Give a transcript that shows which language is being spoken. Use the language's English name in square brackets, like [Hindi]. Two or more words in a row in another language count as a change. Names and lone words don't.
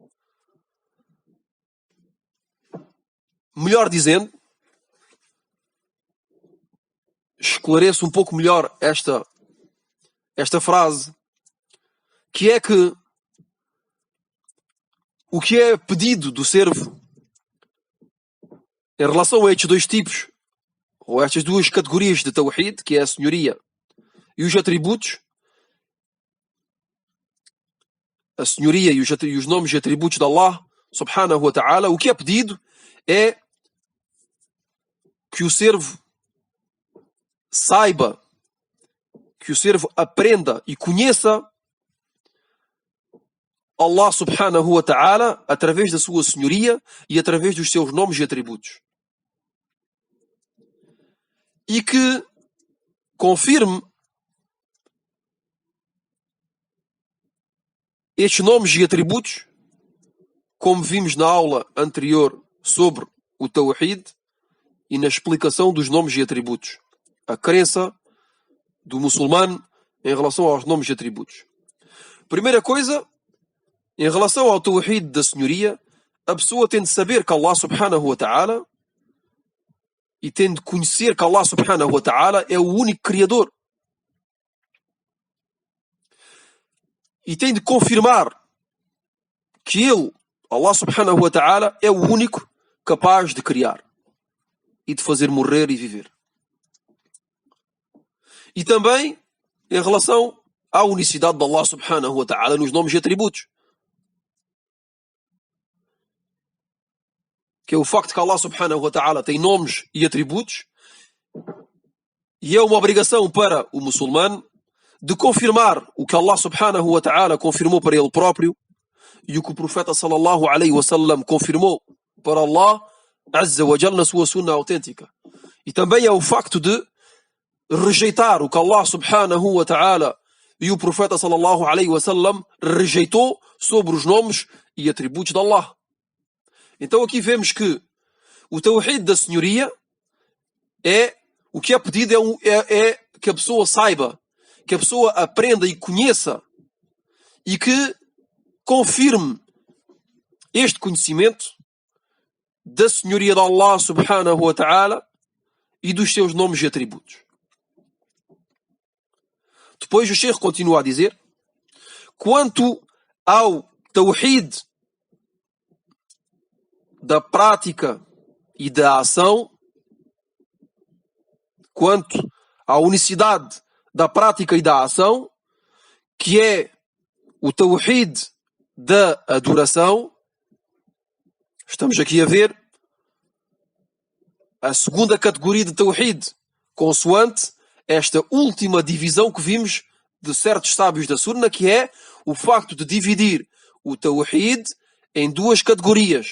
[Portuguese] Melhor dizendo, esclareço um pouco melhor esta frase, que é que o que é pedido do servo Em relação a estes dois tipos, ou a estas duas categorias de Tawhid, que é a senhoria e os atributos, a senhoria e os nomes e atributos de Allah, [Arabic] سبحانه وتعالى, [Portuguese] o que é pedido é que o servo saiba, que o servo aprenda e conheça Allah [Arabic] سبحانه وتعالى [Portuguese] através da sua senhoria e através dos seus nomes e atributos. E que confirme estes nomes e atributos, como vimos na aula anterior sobre o Tawhid e na explicação dos nomes e atributos. A crença do muçulmano em relação aos nomes e atributos. Primeira coisa, em relação ao Tawhid da senhoria, a pessoa tem de saber que Allah [Arabic] سبحانه وتعالى [Portuguese] e tem de conhecer que Allah [Arabic] سبحانه وتعالى [Portuguese] é o único Criador. E tem de confirmar que Ele, Allah [Arabic] سبحانه وتعالى, [Portuguese] é o único capaz de criar e de fazer morrer e viver. E também em relação à unicidade de Allah [Arabic] سبحانه وتعالى [Portuguese] nos nomes e atributos. Que é o facto que Allah [Arabic] سبحانه وتعالى [Portuguese] tem nomes e atributos, e é uma obrigação para o muçulmano de confirmar o que Allah [Arabic] سبحانه وتعالى [Portuguese] confirmou para ele próprio e o que o profeta [Arabic] صلى الله عليه وسلم [Portuguese] confirmou para Allah [Arabic] عز وجل [Portuguese] na sua sunna autêntica. E também é o facto de rejeitar o que Allah [Arabic] سبحانه وتعالى [Portuguese] e o profeta [Arabic] صلى الله عليه وسلم [Portuguese] rejeitou sobre os nomes e atributos de Allah. Então aqui vemos que o Tawhid da senhoria é o que é pedido é que a pessoa saiba, que a pessoa aprenda e conheça e que confirme este conhecimento da senhoria de Allah [Arabic] سبحانه وتعالى [Portuguese] e dos seus nomes e atributos. Depois o Sheikh continua a dizer: quanto ao Tawhid da prática e da ação, quanto à unicidade da prática e da ação, que é o Tawhid da adoração, estamos aqui a ver a segunda categoria de Tawhid, consoante esta última divisão que vimos de certos sábios da Sunna, que é o facto de dividir o Tawhid em duas categorias.